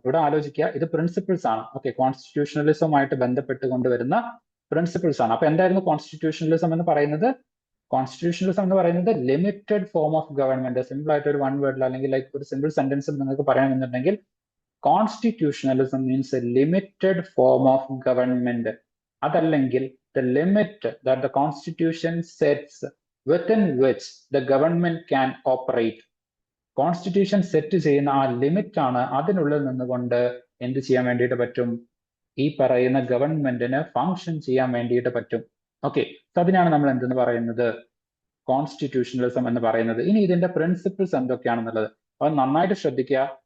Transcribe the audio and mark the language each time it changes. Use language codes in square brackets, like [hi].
[ml] ഇവിടെ ആലോചിക്കുക, ഇത് പ്രിൻസിപ്പിൾസ് ആണ്. ഓക്കെ, കോൺസ്റ്റിറ്റ്യൂഷണലിസവുമായിട്ട് ബന്ധപ്പെട്ട് കൊണ്ടുവരുന്ന പ്രിൻസിപ്പിൾസ് ആണ്. അപ്പൊ എന്തായിരുന്നു കോൺസ്റ്റിറ്റ്യൂഷണലിസം എന്ന് പറയുന്നത്? കോൺസ്റ്റിറ്റ്യൂഷണലിസം എന്ന് പറയുന്നത് limited form of government. Simple ആയിട്ട് ഒരു വൺ വേർഡിൽ അല്ലെങ്കിൽ ലൈക്ക് ഒരു സിമ്പിൾ സെന്റൻസിൽ നിങ്ങൾക്ക് പറയണമെന്നുണ്ടെങ്കിൽ constitutionalism [en] Means a limited form of government. [ml] അതല്ലെങ്കിൽ [en] the limit that the constitution sets within which the government can operate. [ml] Constitution set ചെയ്യുന്ന ആ ലിമിറ്റ് ആണ്, അതിനുള്ളിൽ നിന്നുകൊണ്ട് എന്ത് ചെയ്യാൻ വേണ്ടിയിട്ട് പറ്റും, ഈ പറയുന്ന ഗവൺമെന്റിന് ഫങ്ഷൻ ചെയ്യാൻ വേണ്ടിയിട്ട് പറ്റും. ഓക്കെ, അതിനാണ് നമ്മൾ എന്തെന്ന് പറയുന്നത്, കോൺസ്റ്റിറ്റ്യൂഷണലിസം എന്ന് പറയുന്നത്. ഇനി ഇതിന്റെ പ്രിൻസിപ്പിൾസ് എന്തൊക്കെയാണെന്നുള്ളത് അത് നന്നായിട്ട് ശ്രദ്ധിക്കുക.